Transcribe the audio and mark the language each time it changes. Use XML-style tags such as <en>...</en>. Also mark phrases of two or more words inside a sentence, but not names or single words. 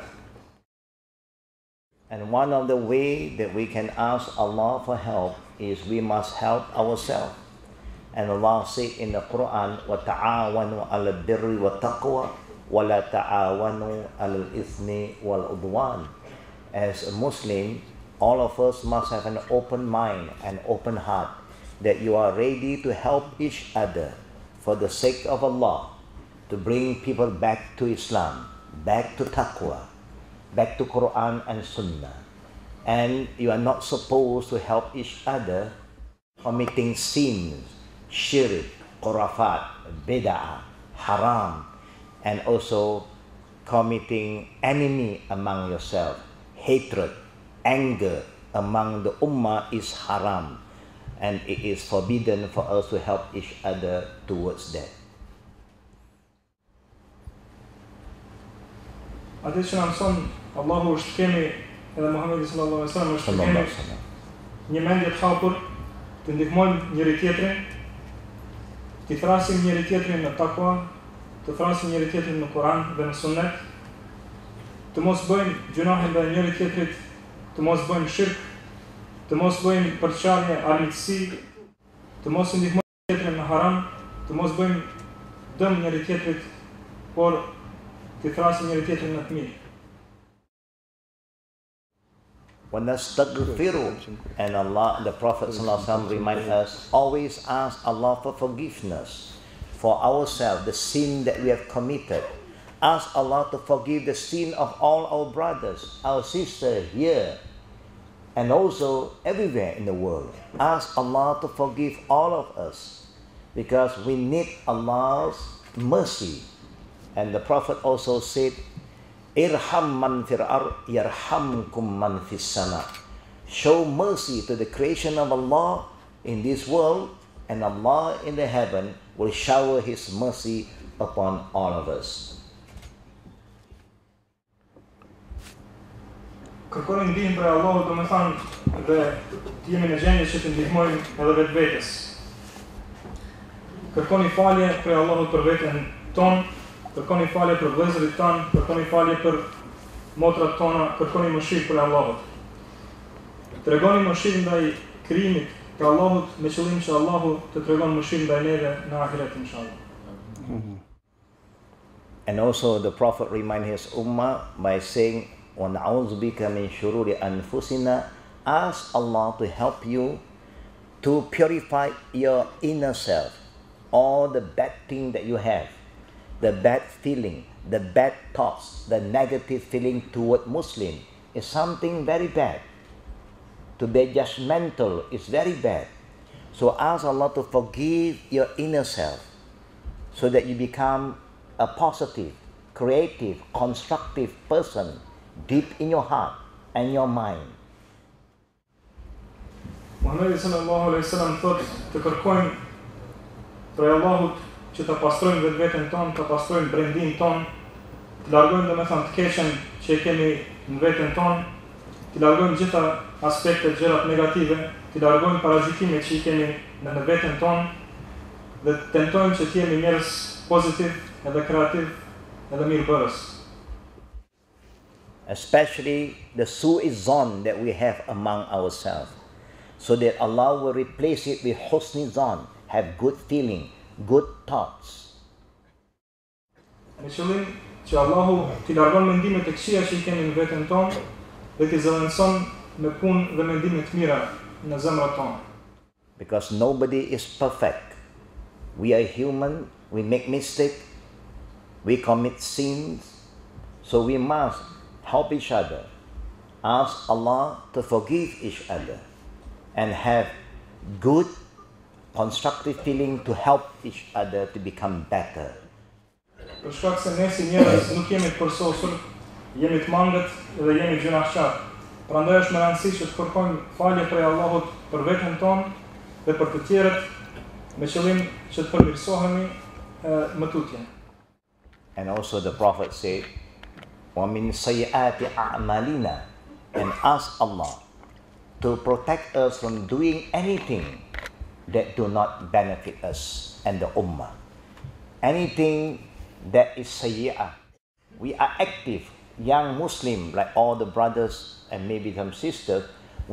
<en>And one of the way that we can ask Allah for help is we must help ourselves. And Allah said in the Quran,</en> <ar>وَتَعَاوَنُوا عَلَى الْبِرِّ وَالتَّقْوَى وَلَا تَعَاوَنُوا عَلَى الْإِثْمِ وَالْعُدْوَانِ.</ar> <en>As a Muslim, all of us must have an open mind and open heart, that you are ready to help each other for the sake of Allah, to bring people back to Islam, back to taqwa, back to Quran and Sunnah. And you are not supposed to help each other committing sins, shirk, khurafat, bid'ah, haram, and also committing enemy among yourself, hatred, anger among the ummah is haram, and it is forbidden for us to help each other towards that.</en> <sq>Atë që na mëson Allahu është kemi edhe Muhamedi</sq> <ar>صلى الله عليه وسلم</ar> <sq>është kemi një mendje të hapur, të ndihmojmë njëri tjetrin, të thrasim njëri tjetrin në takwa, të thrasim njëri tjetrin në Kur'an dhe në Sunnet, të mos bëjmë gjunahe ndaj njëri tjetrit, të mos bëjmë shirk, të mos bëjmë përçarje armiqësi, të mos ndihmojmë tjetrin në haram, të mos bëjmë dëm njëri tjetrit, por të thrasim njëri tjetrin në të mirë.</sq> <en>And Allah, the Prophet ﷺ reminds us, always ask Allah for forgiveness for ourselves, the sin that we have committed. Ask Allah to forgive the sin of all our brothers, our sisters here, and also everywhere in the world. Ask Allah to forgive all of us, because we need Allah's mercy. And the Prophet also said,</en> <ar>ارحم من في الأرض يرحمكم من في السماء.</ar> <en>Show mercy to the creation of Allah in this world, and Allah in the heaven will shower His mercy upon all of us.</en> <sq>Kërkoni ndihmë prej Allahut, domethënë, dhe të jemi në gjendje që të ndihmojmë edhe vetvetes. Kërkoni falje prej Allahut për veten tonë, kërkoni falje për vëllezërit tanë, kërkoni falje për motrat tona, kërkoni mëshirë për Allahut. Tregoni mëshirë ndaj krijimit të Allahut me qëllim që Allahu të tregon mëshirë ndaj neve në ahiret inshallah.</sq> <en>And also the Prophet reminded his ummah by saying,</en> <ar>وَنَعُوذُ بِكَ مِنْ شُرُورِ أَنفُسِنَا.</ar> <en>Ask Allah to help you to purify your inner self, all the bad things that you have, the bad feeling, the bad thoughts, the negative feeling toward Muslim is something very bad. To be judgmental is very bad. So ask Allah to forgive your inner self so that you become a positive, creative, constructive person deep in your heart and your mind.</en> <sq>Muhamedi</sq> <ar>صلى الله عليه وسلم</ar> <sq>thotë të kërkojmë prej Allahut që të pastrojmë vetveten tonë, të pastrojmë brendin tonë, të largojmë domethënë të keqen që e kemi në veten tonë, të largojmë gjitha aspektet, gjërat negative, të largojmë parazikimet që i kemi në veten tonë dhe të tentojmë që të jemi njerëz pozitiv, edhe kreativ, edhe mirëbërës.</sq> <en>Especially the su'izan that we have among ourselves, so that Allah will replace it with</en> <ar>حسن ظن,</ar> <en>have good feeling, good thoughts.</en> <sq>Me qëllim që Allahu t'i largon mendimet e këqija që i kemi në veten tonë dhe t'i zëvendëson me punë dhe mendime të mira në zemrat tona.</sq> <en>Because nobody is perfect. We are human, we make mistakes, we commit sins, so we must help each other, ask Allah to forgive each other, and have good, constructive feeling to help each other to become better.</en> <sq>Për shkak se ne si njerëz nuk jemi të përsosur, jemi të mangët dhe jemi gjunaqtar. Prandaj është më rëndësishme që të kërkojmë falje prej Allahut për veten tonë dhe për të tjerët me qëllim që të përmirësohemi më tutje.</sq> <en>And also the Prophet said,</en> <ar>وَمِنْ سَيِّئَاتِ أَعْمَالِنَا,</ar> <en>and ask Allah to protect us from doing anything that do not benefit us and the ummah. Anything that is sayyi'ah. We are active, young Muslim, like all the brothers and maybe some sisters.</en>